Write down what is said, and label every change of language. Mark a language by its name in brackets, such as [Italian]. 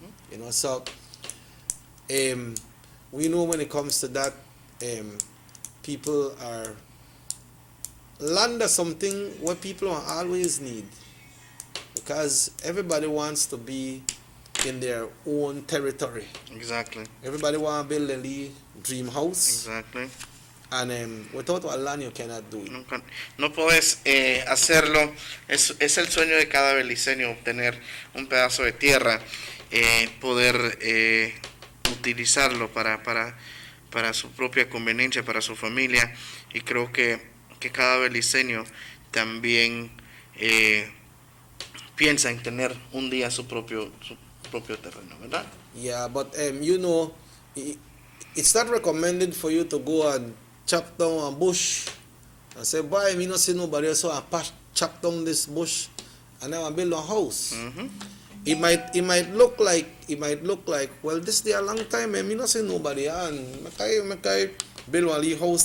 [English] You know, so we know when it comes to that, people are land is something what people always need, because everybody wants to be in their own territory. Exactly. Everybody want to build a dream house. Exactly. And without a land, you cannot do it. [Spanish] No puedes hacerlo. Es el sueño de cada beliceño obtener un pedazo de tierra, poder utilizarlo para su propia conveniencia, para su familia. Y creo que cada beliceño también piensa en tener un día su propio terreno, ¿verdad? [English] Yeah, but you know, it's not recommended for you to go and chop down a bush and say, boy, me not see nobody else, so I chop down this bush and now I build a house. Mm-hmm. It might look like well, this day a long time and me not see nobody and I build a little house.